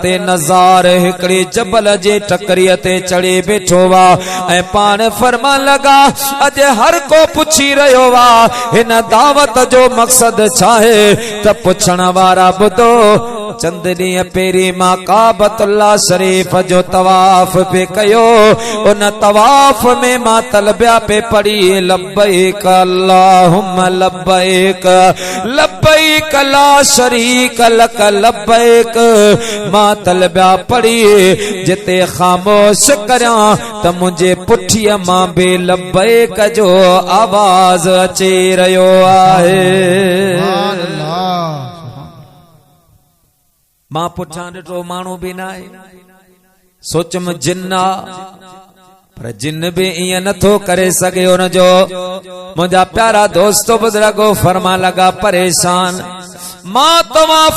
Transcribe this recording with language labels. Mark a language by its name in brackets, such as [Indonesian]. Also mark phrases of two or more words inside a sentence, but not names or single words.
[Sindhi] नज़ार हिकड़ी जबल जे टकरीअ ते चढ़ी बीठो वा ऐं पाण फरमान लगा अॼु हर को पुछी रहियो वा हिन दावत जो मक़सद छा आहे त पुछण वारा ॿुधो चंद ॾींहं पहिरीं मां काबतुल्लाह शरीफ जो तवाफ पे कयो उन तवाफ में मां तलबिया पे पढ़ी [Arabic] لبيك اللهم لبيك لبيك لا شريك لك لبيك [Sindhi] मां तलबिया पढ़ी जिते ख़ामोश करियां त मुंहिंजे पुठीअ मां बि लब्बैक जो आवाज़ अची रहियो आहे। मां पुछां ॾिठो माण्हू बि न आहे सोचम जिन आ पर जिन बि ईअं नथो करे सघे उनजो मुंहिंजा प्यारा दोस्तो बुज़ुर्गो फरमा लगा परेशान मां तवाफ